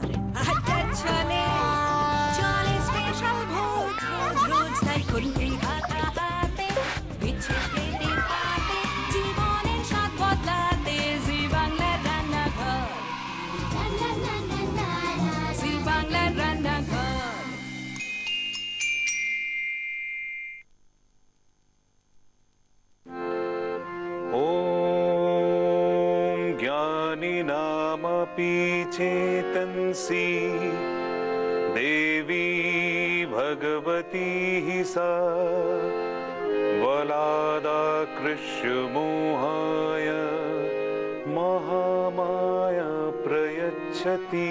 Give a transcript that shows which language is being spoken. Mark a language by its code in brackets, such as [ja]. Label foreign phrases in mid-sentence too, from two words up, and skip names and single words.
[bn] আড্ডা চলে চলে স্পেশাল ভোজ, রোজ রোজ তাই খুন্তি হাতা হাতে, বিচ্ছে পেটে পাতে, জীবনের স্বাদ বদলাতে। জি বাংলার রান্নাঘর, জি বাংলার রান্নাঘর। [sa] ज्ञानिनामपि चेतंसि देवी भगवती हि सा, बलादाकृष्य मोहाय महामाया प्रयच्छति।